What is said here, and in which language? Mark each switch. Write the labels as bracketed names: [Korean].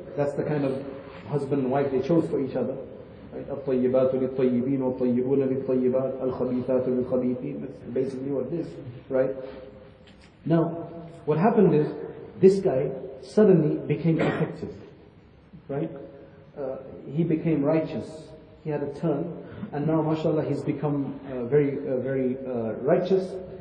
[English] That's the kind of husband and wife they chose for each other. [Arabic] الطيبات للطيبين والطيبون للطيبات الخبيثات للخبيثين. [English] That's basically what it is, right? Now, what happened is, this guy suddenly became effective, right? He became righteous. He had a turn, and now, mashallah, he's become very righteous.